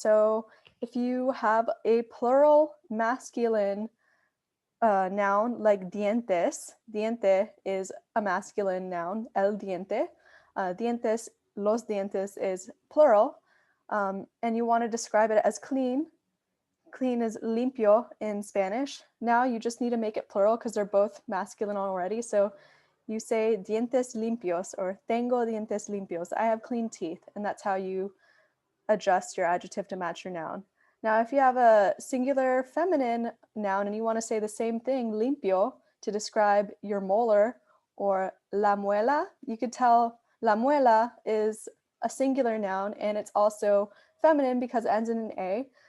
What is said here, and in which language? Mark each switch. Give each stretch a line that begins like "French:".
English: So if you have a plural masculine noun like dientes, diente is a masculine noun, el diente.
Spanish: Dientes, los dientes
English: is plural. And you want to describe it as clean. Clean is limpio in Spanish. Now you just need to make it plural because they're both masculine already. So you say
Spanish: dientes limpios
English: or
Spanish: tengo dientes limpios.
English: I have clean teeth. And that's how you adjust your adjective to match your noun. Now, if you have a singular feminine noun and you want to say the same thing, limpio, to describe your molar or
Spanish: la muela,
English: you could tell la muela is a singular noun and it's also feminine because it ends in an A.